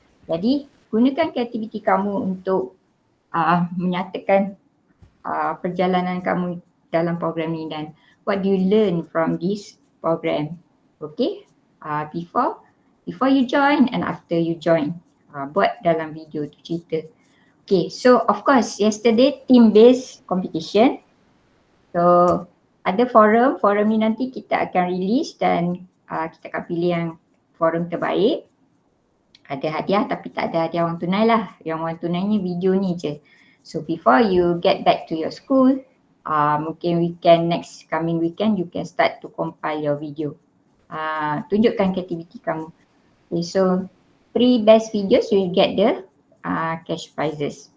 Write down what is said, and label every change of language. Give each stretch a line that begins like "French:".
Malay: Jadi gunakan kreativiti kamu untuk menyatakan perjalanan kamu dalam program ni dan
English: what do you learn from this program. Okay, before you join and after you join.
Malay: Buat dalam video tu cerita.
English: Okay, so of course yesterday team based competition.
Malay: So ada forum ni nanti kita akan release dan kita akan pilih yang forum terbaik. Ada hadiah tapi tak ada hadiah wang tunai lah. Yang wang tunainya video ni je.
English: So before you get back to your school,
Malay: mungkin
English: next coming weekend you can start to compile your video.
Malay: Tunjukkan kreativiti kamu.
English: Okay, so 3 best videos you will get the cash prizes.